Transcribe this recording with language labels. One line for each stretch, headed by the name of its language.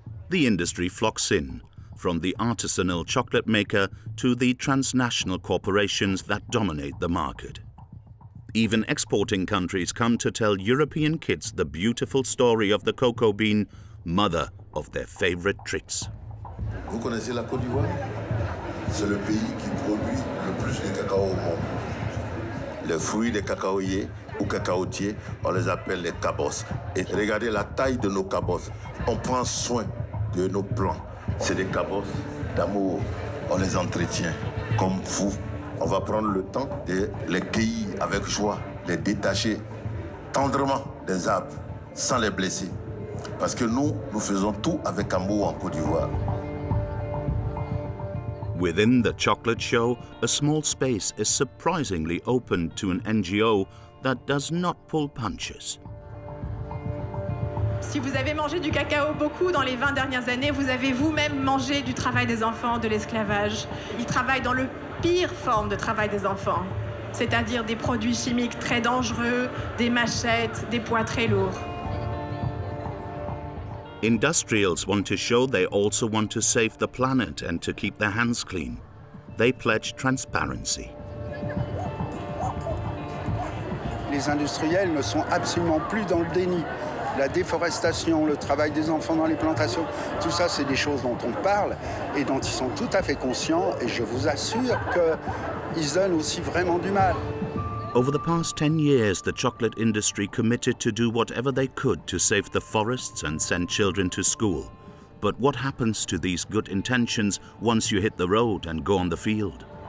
English: The industry flocks in, from the artisanal chocolate maker to the transnational corporations that dominate the market. Even exporting countries come to tell European kids the beautiful story of the cocoa bean, mother of their favorite treats.
French: Vous connaissez la Côte d'Ivoire? C'est le pays qui produit le plus de cacao au monde. Les fruits des cacaoyers ou cacaotiers, on les appelle les cabosses. Et regardez la taille de nos cabosses. On prend soin de nos plants. C'est des cabosses d'amour. On les entretient comme fous. On va prendre le temps de les cueillir avec joie, les détacher tendrement des arbres, sans les blesser. Parce que nous faisons tout avec amour en Côte d'Ivoire.
English: Within the chocolate show, a small space is surprisingly opened to an NGO that does not pull punches.
French: Si vous avez mangé du cacao beaucoup dans les 20 dernières années, vous avez vous-même mangé du travail des enfants, de l'esclavage. Ils travaillent dans le pire forme de travail des enfants, c'est-à-dire des produits chimiques très dangereux, des machettes, des poids très lourds.
English: Industrials want to show they also want to save the planet and to keep their hands clean. They pledge transparency.
French: Les industriels ne sont absolument plus dans le déni. La déforestation, le travail des enfants dans les plantations, tout ça, c'est des choses dont on parle et dont ils sont tout à fait conscients. Et je vous assure qu'ils donnent aussi vraiment du mal.
English: Over the past 10 years, the chocolate industry committed to do whatever they could to save the forests and send children to school. But what happens to these good intentions once you hit the road and go on the field?